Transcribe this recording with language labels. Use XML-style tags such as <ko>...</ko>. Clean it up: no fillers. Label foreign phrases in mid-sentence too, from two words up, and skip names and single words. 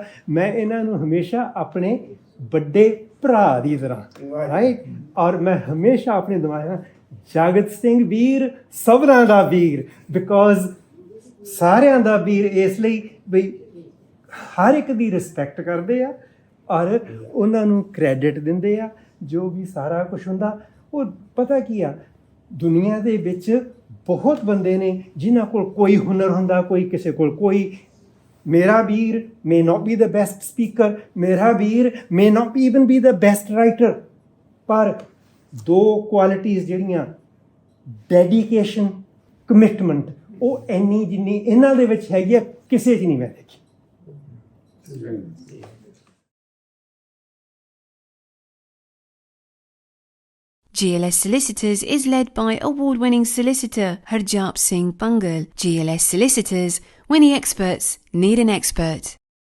<pa>ਮੈਂ ਇਹਨਾਂ ਨੂੰ ਹਮੇਸ਼ਾ ਆਪਣੇ ਵੱਡੇ ਭਰਾ ਦੀ ਤਰ੍ਹਾਂ, ਰਾਈਟ, ਔਰ ਮੈਂ ਹਮੇਸ਼ਾ ਆਪਣੇ ਦਿਮਾਗ ਨਾਲ ਜਗਤ ਸਿੰਘ ਵੀਰ ਸਭਨਾਂ ਦਾ ਵੀਰ, ਬਿਕੋਜ਼ ਸਾਰਿਆਂ ਦਾ ਵੀਰ ਇਸ ਲਈ ਵੀ ਹਰ ਇੱਕ ਦੀ ਰਿਸਪੈਕਟ ਕਰਦੇ ਆ ਔਰ ਉਹਨਾਂ ਨੂੰ ਕ੍ਰੈਡਿਟ ਦਿੰਦੇ ਆ। ਜੋ ਵੀ ਸਾਰਾ ਕੁਛ ਹੁੰਦਾ, ਉਹ ਪਤਾ ਕੀ ਆ, ਦੁਨੀਆ ਦੇ ਵਿੱਚ ਬਹੁਤ ਬੰਦੇ ਨੇ ਜਿਨ੍ਹਾਂ ਕੋਲ ਕੋਈ ਹੁਨਰ ਹੁੰਦਾ, ਕੋਈ ਕਿਸੇ ਕੋਲ ਕੋਈ। ਮੇਰਾ ਵੀਰ</pa> <en>may not be the best speaker,</en> <pa>ਮੇਰਾ ਵੀਰ</pa> <en>may not even be the best writer,</en> <pa>ਪਰ ਦੋ ਕੁਆਲਿਟੀਜ਼ ਜਿਹੜੀਆਂ ਡੈਡੀਕੇਸ਼ਨ, ਕਮਿਟਮੈਂਟ, ਉਹ ਇੰਨੀ ਜਿੰਨੀ ਇਹਨਾਂ ਦੇ ਵਿੱਚ ਹੈਗੀ ਆ ਕਿਸੇ 'ਚ ਨਹੀਂ ਮੈਂ ਦੇਖੀ।</pa> <en>GLS Solicitors is led by award-winning solicitor Harjap Singh Bhangal. GLS Solicitors, when the experts need an expert.</en>